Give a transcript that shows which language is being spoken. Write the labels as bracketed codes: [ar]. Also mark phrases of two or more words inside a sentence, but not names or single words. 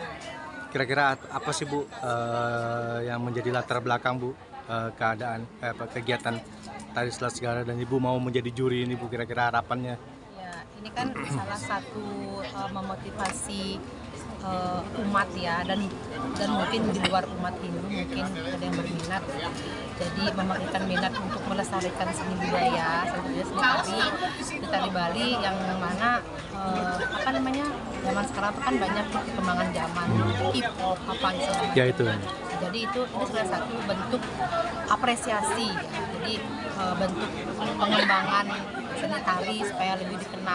[id] Kira-kira apa sih, Bu, yang menjadi latar belakang, Bu, kegiatan Tari Selat Segara dan Ibu mau menjadi juri ini, Bu? Kira-kira harapannya? Ya, ini kan salah satu memotivasi umat ya, dan mungkin di luar umat Hindu mungkin ada yang berminat, jadi memberikan minat untuk melestarikan seni budaya, seni tari Bali yang mana zaman sekarang itu kan banyak perkembangan zaman, hip hop apa istilahnya. Ya itu. Jadi ini salah satu bentuk apresiasi ya. Jadi bentuk pengembangan seni tari supaya lebih dikenal.